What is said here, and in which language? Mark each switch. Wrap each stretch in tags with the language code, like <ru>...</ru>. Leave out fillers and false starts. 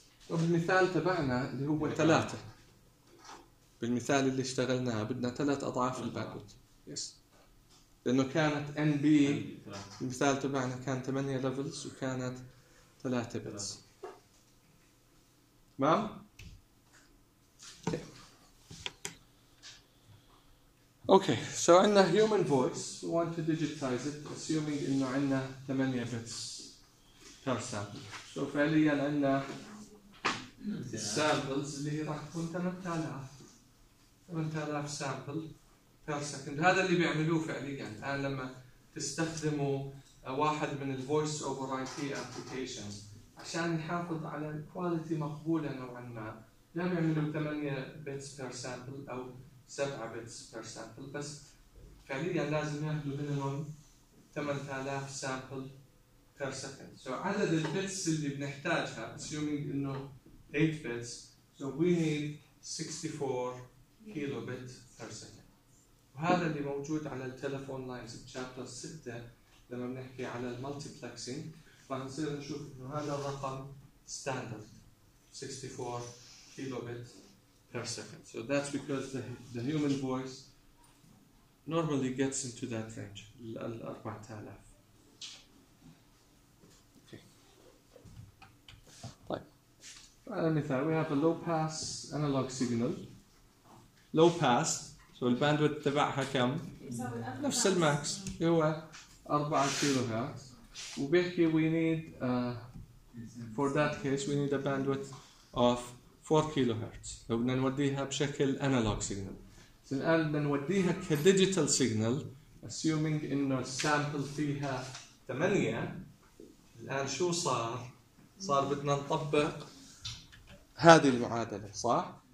<ar>وبالمثال تبعنا اللي هو 3 بالمثال اللي اشتغلناه بدنا 3 أضعاف الباندويت.</ar> <en>yes.</en> <ar>لأنه كانت NB المثال تبعنا كان 8 ليفلز وكانت 3 بيتس.</ar> <en>تمام؟ Okay, so عندنا human voice, we want to digitize it, assuming إنه عندنا 8 bits per sample.</en> <ar>So فعليا عندنا</ar> <en>samples</en> <ar>اللي راح تكون</ar> <en>8000 sample per second.</en> <ar>هذا اللي بيعملوه فعليا الآن لما تستخدموا واحد من ال voice over IP applications عشان نحافظ على الكواليتي مقبولة نوعا ما. لم يعملوا 8 bits per sample أو 7 bits per sample بس فعليا لازم يأخذوا minimum 8000 sample per second.</ar> <en>So</en> <ar>عدد البيتس اللي بنحتاجها</ar> <en>assuming انه 8 bits so we need 64 kilobit per second.</en> <ar>وهذا اللي موجود على التلفون لاينز بشابتر 6 لما بنحكي على المالتيبلكسينج راح نصير نشوف انه هذا الرقم ستاندرد 64 kilobit per second.</ar> <en>So that's because the human voice normally gets into that range, ال 4000. Okay. طيب. مثال, we have a low pass analog signal. Low pass, so the bandwidth</en> <ar>تبعها كم؟ نفس الماكس هو 4 كيلوهرتز.</ar> <en>وبيحكي we need for that case we need a bandwidth of 4 kilohertz.</en> <ar>لو بدنا نوديها بشكل analog signal. So الآن بدنا نوديها كديجيتال signal assuming إنه السامبل فيها 8. الآن شو صار؟ صار بدنا نطبق هذه المعادلة صح؟</ar>